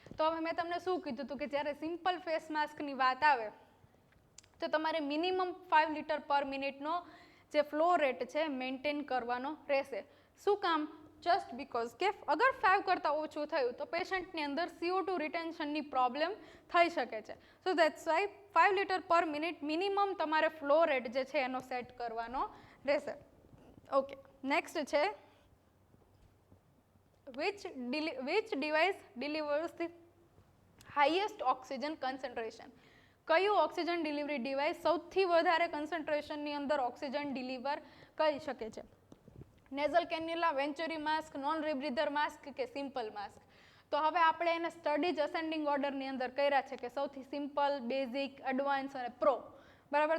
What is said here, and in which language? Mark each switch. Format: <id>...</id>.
<gu>તો હવે મેં તમને શું કીધું હતું કે જ્યારે સિમ્પલ ફેસ માસ્કની વાત આવે તો તમારે મિનિમમ 5 લીટર પર મિનિટનો જે ફ્લો રેટ છે મેન્ટેન કરવાનો રહેશે. શું કામ? જસ્ટ બીકોઝ કે અગર 5 કરતાં ઓછું થયું તો પેશન્ટની અંદર CO2 રિટેન્શનની પ્રોબ્લેમ થઈ શકે છે. સો દેટ્સ વાય 5 લીટર પર મિનિટ મિનિમમ તમારે ફ્લો રેટ જે છે એનો સેટ કરવાનો રહેશે.</gu> <en>Okay, next છે which device delivers the highest oxygen concentration.</en> <gu>કયું ઓક્સિજન ડિલિવરી ડિવાઇસ સૌથી વધારે કન્સન્ટ્રેશનની અંદર ઓક્સિજન ડિલિવર કરી શકે છે? Nasal cannula, વેન્ચુરી mask, non રિબ્રીધર mask કે સિમ્પલ માસ્ક? તો હવે આપણે એને સ્ટડીઝ અસેન્ડિંગ ઓર્ડરની અંદર કર્યા છે કે સૌથી સિમ્પલ, બેઝિક, એડવાન્સ અને પ્રો. બરાબર.</gu>